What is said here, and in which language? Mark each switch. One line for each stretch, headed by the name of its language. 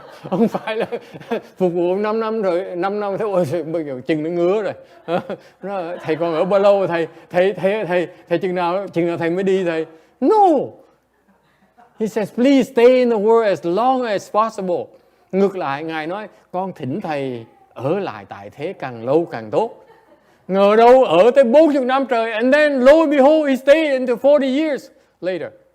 Vietnamese: Không phải là phục vụ 5 năm rồi, 5 năm thôi, bây giờ chừng nó ngứa rồi. Thầy còn ở bao lâu thầy chừng nào thầy mới đi thầy?
English: No. He says, please stay in the world as long as possible.
Vietnamese: Ngược lại, Ngài nói, con thỉnh thầy ở lại tại thế càng lâu càng tốt. Ngờ đâu ở tới 40 năm trời,
English: and then lo and behold, he stayed until 40 years later.